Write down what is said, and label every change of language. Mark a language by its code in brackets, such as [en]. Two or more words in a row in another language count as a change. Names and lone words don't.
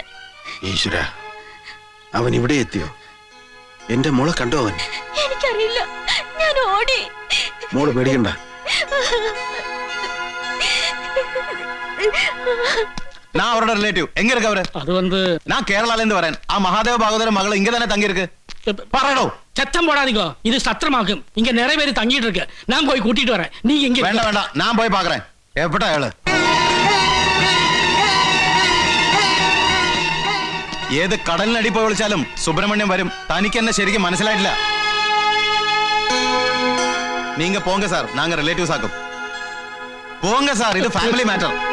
[ml] ഈശ്വര, അവൻ ഇവിടെ എത്തിയോ? എന്റെ മോളെ കണ്ടോ അവൻ? എനിക്കറിയില്ല, ഞാൻ ഓടി. മോള് പേടിക്കണ്ട. [ta] நான் அவரோட ரிலேட்டிவ். எங்க இருக்கு அவரு? அது வந்து நான் கேரளால இருந்து வரேன். ஆ மகாதேவ பாகவதர் மகள் இங்க தானே தங்கி இருக்கு. பாருடோ. சத்தம் போடாதீங்க, இது சத்திரமாகும். இங்க நிறைய பேர் தங்கிட்டு இருக்கு. நான் போய் கூட்டிட்டு வரேன். நீங்க இங்க வேண்டாம் வேண்டாம், நான் போய் பாக்குறேன். [ml] എവിടെ അയാള്? ഏത് കടലിനടി പോയി വിളിച്ചാലും സുബ്രഹ്മണ്യം വരും. തനിക്ക് എന്നെ ശരിക്കും മനസ്സിലായിട്ടില്ല. [ta] நீங்க போங்க சார், நாங்க ரிலேட்டிவ்ஸ் ஆக்கும். போங்க சார், இது [en] family matter.